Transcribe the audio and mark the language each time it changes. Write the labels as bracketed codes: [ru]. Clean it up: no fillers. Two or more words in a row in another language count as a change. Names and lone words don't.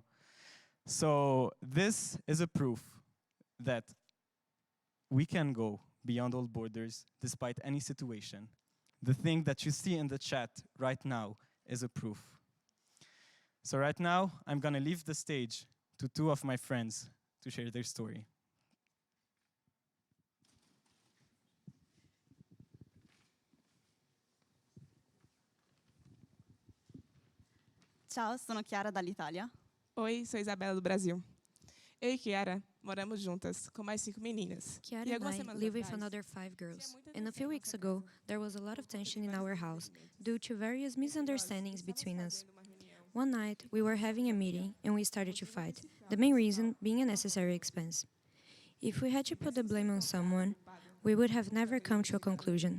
[en] So this is a proof that we can go beyond all borders despite any situation. The thing that you see in the chat right now is a proof. So right now, I'm gonna leave the stage to two of my friends to share their story. [it] Ciao, sono Chiara dall'Italia. [pt] Oi, sou Isabela do Brasil. Eu e Kiara moramos juntas com mais 5 meninas. Kiara E [en] and [pt] algumas [en] I [pt] semanas [en] live with [pt] atrás, [en] another 5 girls, and a few weeks ago, there was a lot of tension in our house due to various misunderstandings between us. One night, we were having a meeting and we started to fight, the main reason being a necessary expense. If we had to put the blame on someone, we would have never come to a conclusion.